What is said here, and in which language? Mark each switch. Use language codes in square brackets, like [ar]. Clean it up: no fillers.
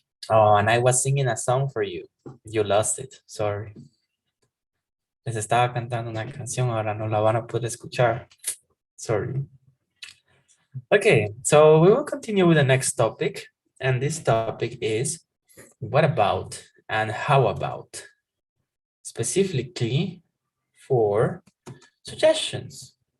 [en] Oh, and I was singing a song for you. You lost it. Sorry. [es] Les estaba cantando una canción, ahora no la van a poder escuchar. [en] Sorry. Okay, so we will continue with the next topic. And this topic is what about and how about? Specifically for suggestions.